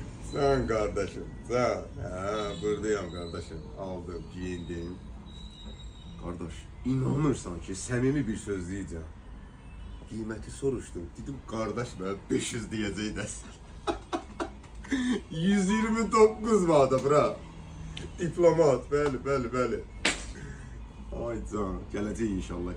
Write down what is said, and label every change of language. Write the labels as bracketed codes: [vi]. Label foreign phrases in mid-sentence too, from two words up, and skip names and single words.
[tr] Sen kardeşim, sen. Ha, buradayım kardeşim. Aldım, giyindim. Kardeş, [az] inanırsan ki səmimi bir söz deyəcəm. Qiyməti soruşdum. Dedim, [tr] kardeş ben [az] 500 diyəcək dəsən. 129 manata bura. Diplomat, bəli. Ay can, gələcək inşallah.